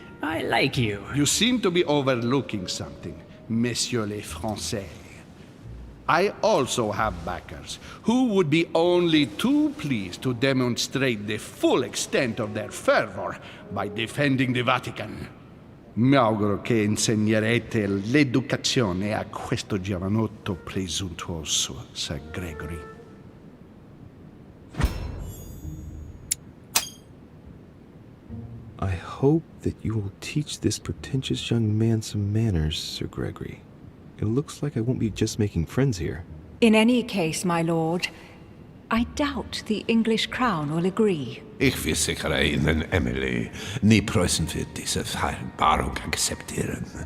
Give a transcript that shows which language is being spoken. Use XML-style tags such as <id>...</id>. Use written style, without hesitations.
<en>I like you. You seem to be overlooking something,</en> <fr>Messieurs les Français.</fr> <en>I also have backers who would be only too pleased to demonstrate the full extent of their fervor by defending the Vatican.</en> <it>Mi auguro che insegnerete l'educazione a questo giovanotto presuntuoso, Sir Gregory.</it> <en>I hope that you will teach this pretentious young man some manners, Sir Gregory. It looks like I won't be just making friends here. In any case, my lord, I doubt the English crown will agree.</en> <de>Ich versichere Ihnen, Emily, nie Preußen wird diese Vereinbarung akzeptieren.</de>